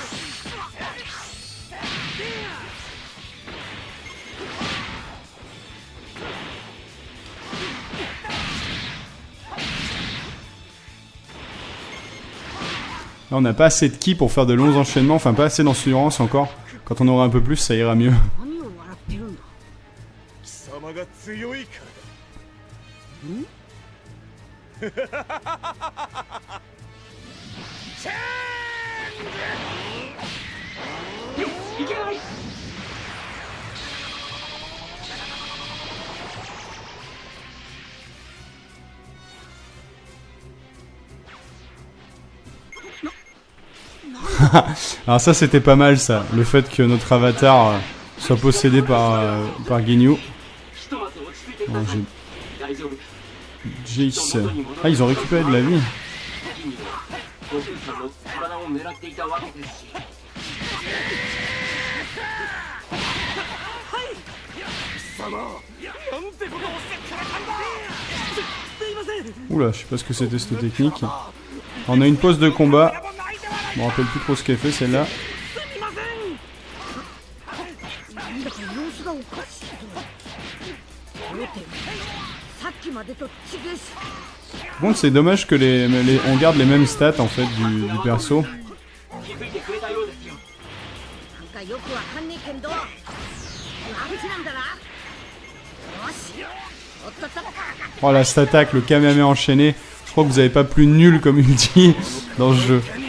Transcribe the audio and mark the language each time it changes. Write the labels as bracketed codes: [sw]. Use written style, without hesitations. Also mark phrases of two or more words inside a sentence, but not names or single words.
[fr] Là, on n'a pas assez de ki pour faire de longs enchaînements, enfin pas assez d'endurance encore. Quand on aura un peu plus, ça ira mieux. [ja] 何を笑ってるんだ。貴様が強いからだ。いけない。 [fr] Alors ça c'était pas mal ça, le fait que notre avatar soit possédé par Ginyu. [ja] ひとまず落ち着いてく [fr] Alors, [ja] ださい。 [fr] j'ai- [ja] 大丈夫。 [fr] Jace. Ah, ils ont récupéré de la vie. [ja] ギニーは悟空さんの体を狙っていたわけですし。 [fr] Oula, je sais pas ce que c'était cette technique. On a une pause de combat. Je me rappelle plus trop ce qu'elle fait celle-là. [ja] なんだか様子がおかしいぞ。さっきまでと違うし。 [fr] Par contre, c'est dommage que on garde les mêmes stats en fait du perso. [ja] 気づいてくれたようですよ。なんかよくわかんねえけど。あっちなんだな。よし。おっとっと。 [fr] Oh là, cette attaque, le Kamehameha enchaîné. Je crois que vous avez pas plus nul comme ulti dans ce jeu.